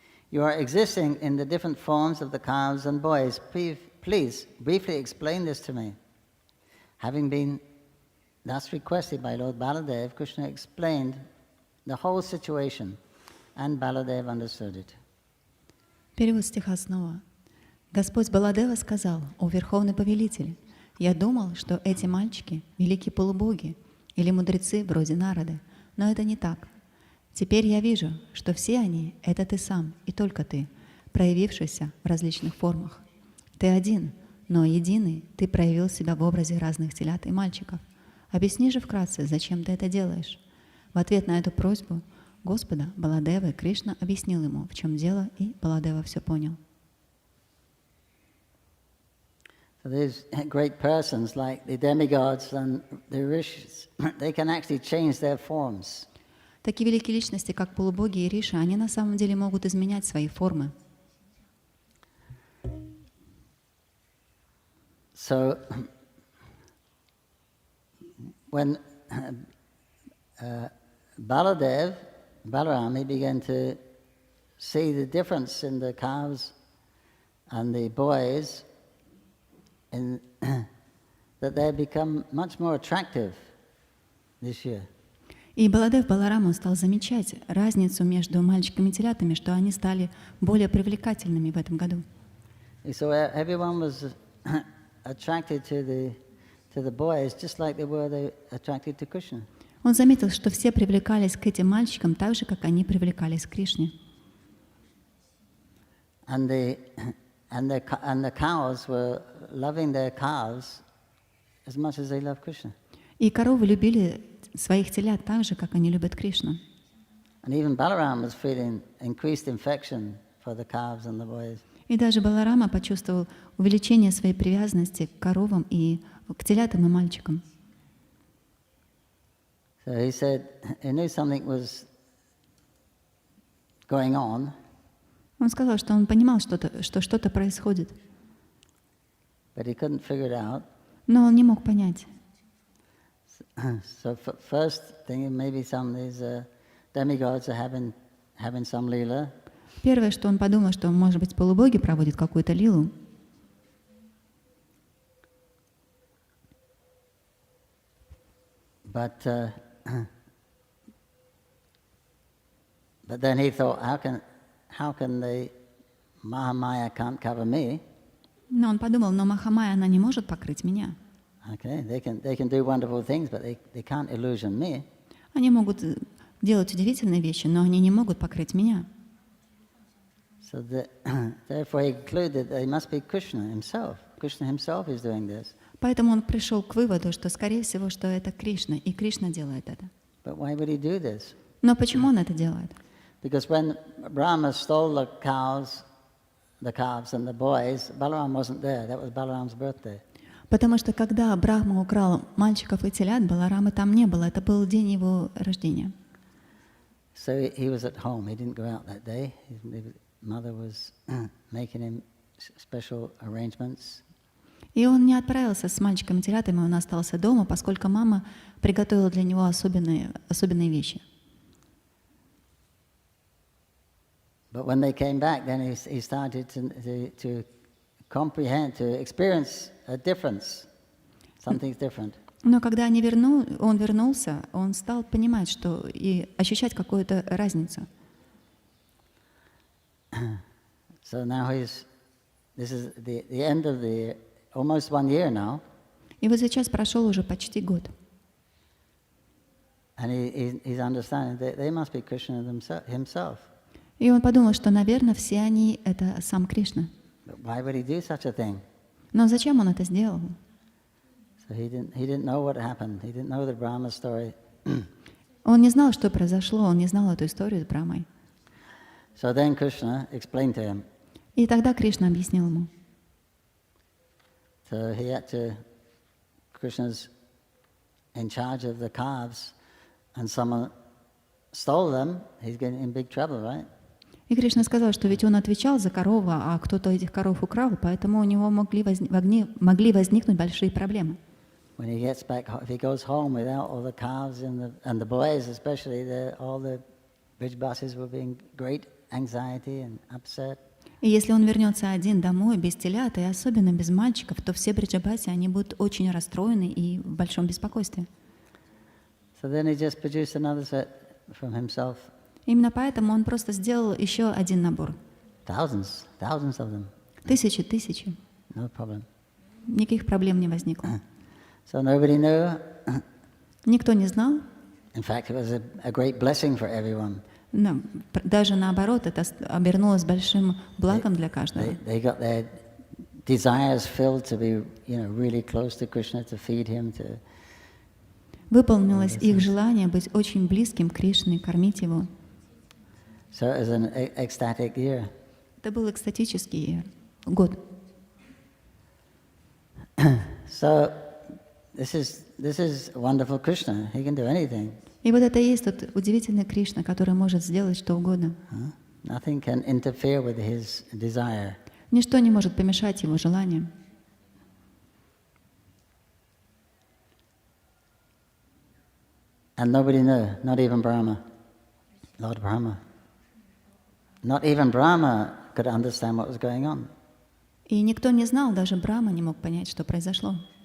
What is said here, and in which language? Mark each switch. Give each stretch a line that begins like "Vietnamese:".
English: You are existing in the different forms of the calves and boys. Please briefly explain this to me. Having been thus requested by Lord Baladev, Krishna explained the whole situation, and Baladev understood it.
Russian: Перевод стиха снова. Господь Баладева сказал: «О Верховный Повелитель, я думал, что эти мальчики — великие полубоги или мудрецы вроде Нарады, но это не так. Теперь я вижу, что все они — это ты сам и только ты, проявившийся в различных формах. Ты один, но единый ты проявил себя в образе разных телят и мальчиков. Объясни же вкратце, зачем ты это делаешь?» В ответ на эту просьбу Господа Баладевы Кришна объяснил ему, в чем дело, и Баладева все понял.
English: So these great persons like the demigods and the rishis, they can actually change their forms.
Russian: Такие великие личности, как полубоги и риши, они на самом деле могут изменять свои формы.
English: So when Balaram, he began to see the difference in the calves and the boys, in that they become much more attractive this year.
Russian: И Баладев Балараму стал замечать разницу между мальчиками и телятами, что они стали более привлекательными в этом году.
English: And so everyone was attracted to the boys, just like they were attracted to Krishna.
Russian: Он заметил, что все привлекались к этим мальчикам так же, как они привлекались к Кришне.
English: And the cows were loving their calves as much as they love Krishna.
Russian: И коровы любили своих телят так же, как они любят Кришну.
English: And even Balaram was feeling increased affection for the calves and the boys.
Russian: И даже Баларама почувствовал увеличение своей привязанности к коровам и к телятам и мальчикам.
English: So he said he knew something was going on.
Russian: Он сказал, что он понимал, что что-то происходит,
English: But he couldn't figure it out.
Russian: но он не мог понять.
English: So first thing, maybe some of these demigods are having some lila.
Russian: Первое, что он подумал, что, может быть, полубоги проводят какую-то лилу.
English: But then he thought, how can the Mahamaya can't cover me?
Russian: Но он подумал, но Махамая, она не может покрыть меня.
English: Okay, they can do wonderful things, but they can't illusion me.
Russian: Они могут делать удивительные вещи, но они не могут покрыть меня.
English: So therefore he concluded that it must be Krishna himself. Krishna himself is doing this.
Russian: Поэтому он пришел к выводу, что, скорее всего, что это Кришна, и Кришна делает это.
English: But why would he do this?
Russian: Но почему он это делает?
English: Because when Brahma stole the calves and the boys, Balaram wasn't there. That was Balaram's birthday.
Russian: Потому что когда Брахма украл мальчиков и телят, Баларамы там не было. Это был день его рождения.
English: So he was at home. He didn't go out that day. His mother was making him special arrangements.
Russian: И он не отправился с мальчиками и телятами, он остался дома, поскольку мама приготовила для него особенные вещи.
English: But when they came back, then he started to comprehend, to experience a difference. Something's different.
Russian: Но когда он вернулся, он стал понимать, что и ощущать какую-то разницу.
English: So now this is the end of the almost 1 year now.
Russian: И вот сейчас прошел уже почти год.
English: And he's understanding that they must be Krishna himself.
Russian: И он подумал, что, наверное, все они — это сам Кришна.
English: But why would he do such a thing?
Russian: Но зачем он это сделал?
English: So he didn't know what happened. He didn't know the Brahma story.
Russian: Он не знал, что произошло, он не знал эту историю с Брахмой.
English: So then Krishna explained to him.
Russian: И тогда Кришна объяснил ему.
English: So Krishna's in charge of the calves, and someone stole them, he's getting in big trouble, right?
Russian: И Кришна сказал, что ведь он отвечал за корову, а кто-то этих коров украл, поэтому у него могли возникнуть большие проблемы.
English: When he gets back, if he goes home without all the calves and the boys, especially all the bridge buses will be in great anxiety and upset.
Russian: И если он вернется один домой без телят, и особенно без мальчиков, то все бриджабаси, они будут очень расстроены и в большом беспокойстве.
English: So then he just produced another set from himself.
Russian: Именно поэтому он просто сделал еще один набор.
English: Thousands of them.
Russian: Тысячи.
English: No problem.
Russian: Никаких проблем не возникло.
English: So nobody knew.
Russian: Никто не знал.
English: In fact, it was a great blessing for everyone.
Russian: Даже наоборот, это обернулось большим благом для каждого.
English: They got their desires filled to be, really close to Krishna, to feed him, to.
Russian: Выполнилось их желание быть очень близким к Кришне, кормить его.
English: So it was an ecstatic year.
Russian: Это был экстатический год.
English: So this is wonderful Krishna. He can do anything.
Russian: И вот это и есть тот удивительный Кришна, который может сделать что угодно.
English: Nothing can interfere with his desire.
Russian: Ничто не может помешать его желанию.
English: And nobody knew, not even Brahma, Lord Brahma. Not even Brahma could understand what was going on.
Russian: И никто не знал, даже Брахма не мог понять, что произошло.